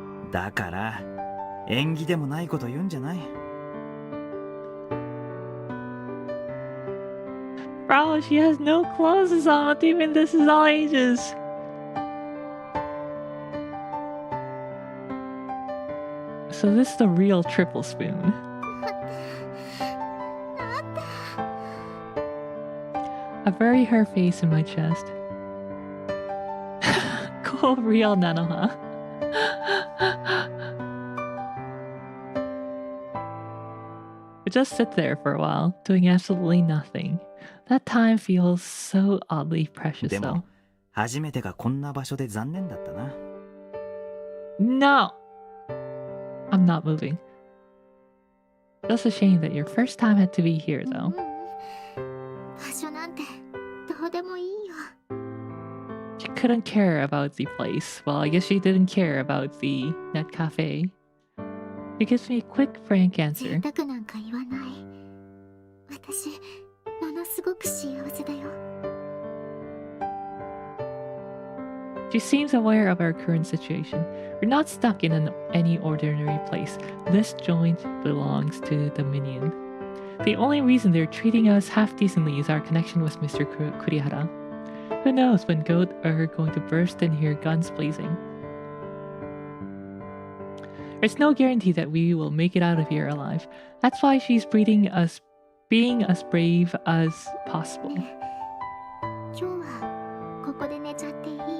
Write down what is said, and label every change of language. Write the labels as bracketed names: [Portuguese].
[Japanese] だから縁起でもないこと言うんじゃない。 [English] Bro, she has no clothes on. What do you mean this is all ages? So this is the real triple spoon. I bury her face in my chest. Cool, real Nanoha. We just sit there for a while, doing absolutely nothing. That time feels so oddly precious [Japanese] で [English] though. [Japanese] も初めてがこんな場所で残念だったな。 [English] No! I'm not moving. Just a shame that your first time had to be here though. [Japanese] 場所なんてどうでもいいよ。 [English] She couldn't care about the place. Well, I guess she didn't care about the net cafe. She gives me a quick, frank [Japanese] 贅 [English] answer. [Japanese] 沢なんか言わない。私、ものすごく幸せだよ。 [English] She seems aware of our current situation. We're not stuck in any ordinary place. This joint belongs to the Minion. The only reason they're treating us half decently is our connection with Mr. Kurihara. Who knows when Goat are going to burst and hear guns blazing. There's no guarantee that we will make it out of here alive. That's why she's being as brave as possible. [Japanese] ねえ、今日はここで寝ちゃっていい？